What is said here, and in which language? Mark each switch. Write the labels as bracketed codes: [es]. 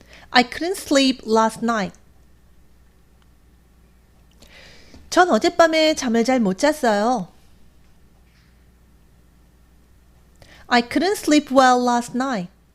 [en] I couldn't sleep last night. [ko] 전 어젯밤에 잠을 잘 못 잤어요. [en] I couldn't sleep well last night.